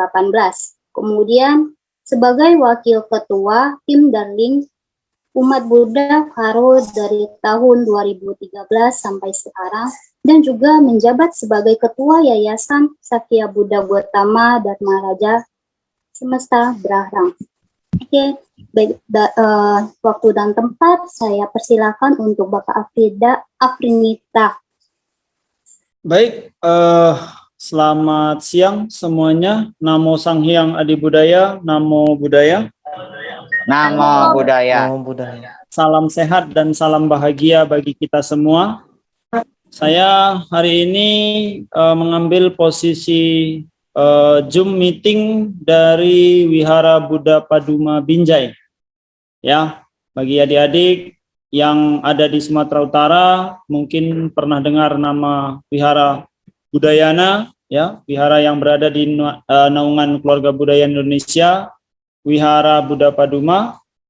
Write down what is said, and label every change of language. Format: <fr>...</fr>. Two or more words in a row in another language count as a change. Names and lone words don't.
<id>Kemudian sebagai Wakil Ketua Tim Darling Umat Buddha Karo dari tahun 2013 sampai sekarang, dan juga menjabat sebagai Ketua Yayasan Sakya Buddha Gautama Dharma Raja Semesta Berarang. Oke, baik, waktu dan tempat saya persilakan untuk Bapak Afrinita. Baik, selamat siang semuanya.</id> <pi>Namo Sang Hyang Adi Budaya, Namo Buddhaya. Namo Buddhaya. Namo Buddhaya.</pi> <id>Salam sehat dan salam bahagia bagi kita semua. Saya hari ini mengambil posisi Zoom meeting dari Wihara Buddha Paduma Binjai. Ya, bagi adik-adik yang ada di Sumatera Utara mungkin pernah dengar nama Wihara Budayana, ya, wihara yang berada di naungan Keluarga Budaya Indonesia, Wihara Buddha Paduma.</id>